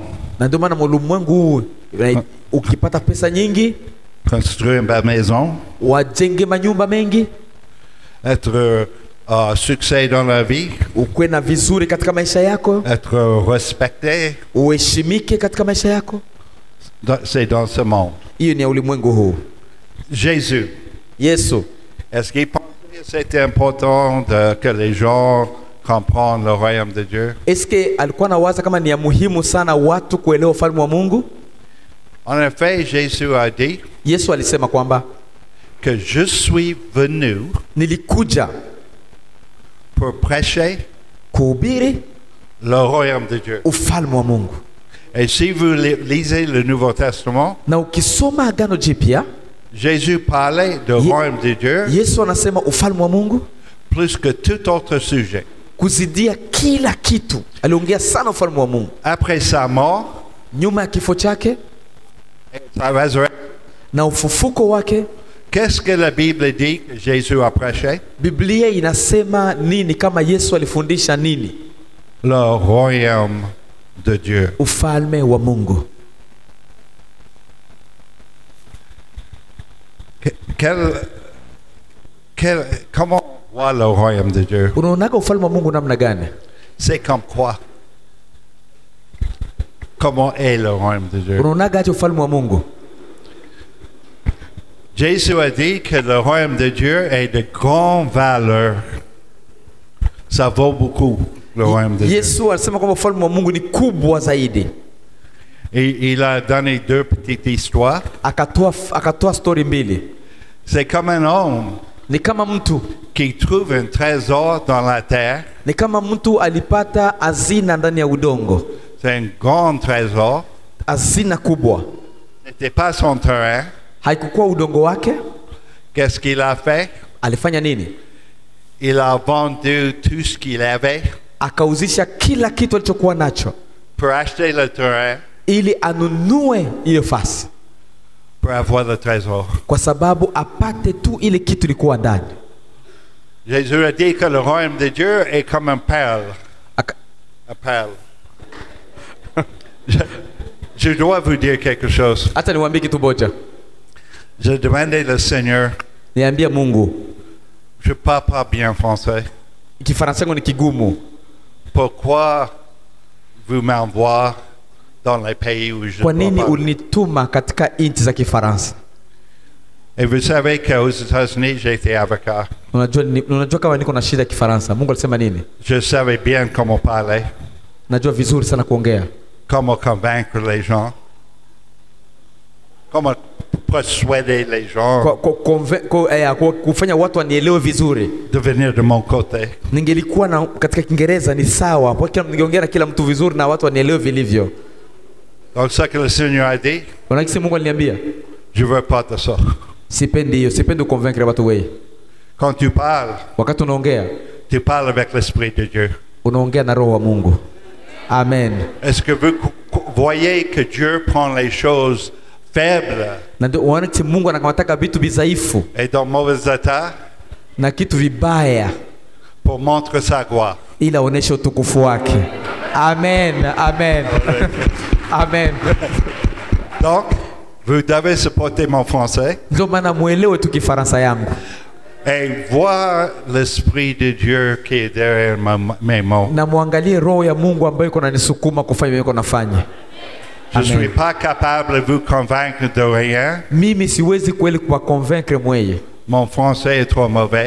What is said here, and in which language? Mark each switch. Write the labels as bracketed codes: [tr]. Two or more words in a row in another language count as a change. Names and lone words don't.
[sw] Na ndio maana ulimwengu huu ukipata pesa nyingi [fr] construire une belle maison, [sw] wajenge manyumba mengi, [fr] être succès dans la vie, [sw] ukwe na vizuri katika maisha yako, [fr] être respecté. [sw] uheshimike katika maisha yako. [fr] C'est dans ce monde. [sw] Hiyo ni ya ulimwengu huu. [fr] Jésus, [sw] Yesu [fr] est-ce qu'il pensait que c'était important que les gens comprennent le royaume de Dieu? [sw] eske alikuwa anawaza kama ni ya muhimu sana watu kuelewa ufalme wa Mungu? [fr] En effet, Jésus a dit [sw] Yesu alisema kwamba [fr] que je suis venu [sw] nilikuja [fr] pour prêcher [sw] kuhubiri [fr] le royaume de Dieu. [sw] ufalme wa Mungu. [fr] Et si vous lisez le Nouveau Testament, [sw] Na ukisoma Agano Jipya, [fr] Jésus parlait du royaume de Dieu [sw] Yesu anasema ufalme wa Mungu [fr] plus que tout autre sujet. [sw] kuzidia kila kitu. Aliongea sana ufalme wa Mungu. [fr] Après sa mort [sw] Nyuma ya kifo chake [fr] et sa résurrection, [sw] na ufufuko wake, [fr] qu'est-ce que la Bible dit que Jésus a prêché? [sw] Biblia inasema nini kama Yesu alifundisha nini? [fr] Le royaume de Dieu. [sw] Ufalme wa Mungu. [fr] Comment on voit le royaume de Dieu? [sw] Unaonaga ufalme wa Mungu namna gani? [fr] C'est comme quoi? Comment est le royaume de Dieu? [sw] Unaonaga aje ufalme wa Mungu? [fr] Jésus a dit que le royaume de Dieu est de grande valeur. Ça vaut beaucoup, le royaume de Dieu. [sw] Yesu alisema kwamba ufalme wa Mungu ni kubwa zaidi. [fr] Et il a donné deux petites histoires. [sw] Akatoa story mbili. [fr] C'est comme un homme [sw] Ni kama mtu [fr] qui trouve un trésor dans la terre. [sw] ni kama mtu alipata hazina ndani ya udongo, [fr] C'est un grand trésor. [sw] hazina kubwa, [fr] Ce n'était pas son terrain. [sw] haikukuwa udongo wake. [fr] Qu'est-ce qu'il a fait? [sw] Alifanya nini? [fr] Il a vendu tout ce qu'il avait [sw] Akauzisha kila kitu alichokuwa nacho [fr] pour acheter le terrain, [sw] ili anunue hiyo fasi, [fr] pour avoir le trésor. [sw] kwa sababu apate tu ile kitu ilikuwa ndani. [fr] Jésus a dit que le royaume de Dieu est comme un perle. [sw] Aka- [fr] Un perle. Je dois vous dire quelque chose. [sw] Hata niwaambie kitu moja. [fr] Je demandais le Seigneur, [sw] Niambia Mungu, [fr] je parle pas bien français. [sw] Kifaransa changu ni kigumu. [fr] Pourquoi vous m'envoyez dans les pays où je [sw] Kwa [fr] ne [sw] nini [fr] parle pas? [sw] ulinituma katika nchi za Kifaransa? [fr] Et vous savez qu'aux États-Unis, j'étais avocat. [sw] Unajua kama niko na shida ya Kifaransa. Mungu alisema nini? [fr] Je savais bien comment parler, [sw] Najua vizuri sana kuongea, [fr] comment convaincre les gens, comment persuader les gens [sw] kufanya watu wanielewe vizuri. [fr] de venir de mon côté. [sw] Ningelikuwa na katika Kiingereza ni sawa, kwa kila ningeongea na kila mtu vizuri na watu wanielewe vilivyo. [fr] Donc ce que le Seigneur a dit, [sw] Unakisi Mungu aliniambia, [fr] je veux pas de ça. [sw] sipendi hiyo, sipendi kuconvaincre watu wewe. [fr] Quand tu parles, [sw] Wakati unaongea, [fr] tu parles avec l'Esprit de Dieu. [sw] unaongea na roho wa Mungu. [fr] Amen. Est-ce que vous voyez que Dieu prend les choses faibles [sw] Na ndio unaona Mungu anakamata vitu vidhaifu [fr] et dans mauvais état [sw] na kitu vibaya [fr] pour montrer sa gloire? [sw] ili aoneshe utukufu wake. Amen. Amen. Amen. [fr] Donc, vous devez supporter mon français [sw] Ndio maana muelewe tu Kifaransa yangu [fr] et voir l'Esprit de Dieu qui est derrière mes mots. [sw] na muangalie roho ya Mungu ambayo iko nanisukuma kufanya mimi nafanya. [fr] Je ne Amen. suis pas capable de vous convaincre de rien. [sw] Mimi siwezi kweli kuwaconvaincre mweye. [fr] Mon français est trop mauvais.